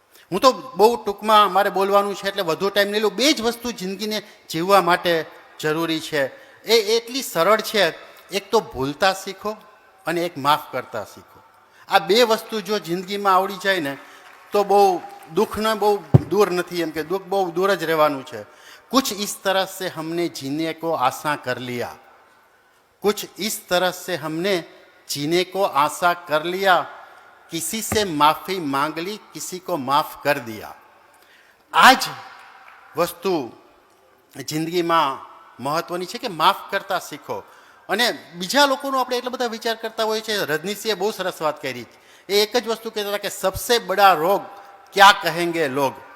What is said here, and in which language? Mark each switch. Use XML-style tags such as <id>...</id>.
<gu>હું તો બહુ ટૂંકમાં મારે બોલવાનું છે એટલે વધુ ટાઈમ નહીં લઉં. બે જ વસ્તુ જિંદગીને જીવવા માટે જરૂરી છે. એ એટલી સરળ છે, એક તો ભૂલતા શીખો અને એક માફ કરતા શીખો. આ બે વસ્તુ જો જિંદગીમાં આવડી જાય ને તો બહુ દુઃખને બહુ દૂર નથી, એમ કે દુઃખ બહુ દૂર જ રહેવાનું છે.</gu> <hi>कुछ इस तरह से हमने जीने को आशा कर लिया, कुछ इस तरह से हमने जीने को आशा कर लिया, किसी से माफी मांग ली, किसी को माफ कर दिया.</hi> <gu>આ જ વસ્તુ જિંદગીમાં મહત્વની છે કે માફ કરતા શીખો. અને બીજા લોકોનો આપણે એટલા બધા વિચાર કરતા હોઈએ છીએ. રજનીશજીએ બહુ સરસ વાત કરી. એ એક જ વસ્તુ કહેતા હતા કે</gu> <hi>સબસે બડા રોગ ક્યા કહેંગે લોગ.</hi>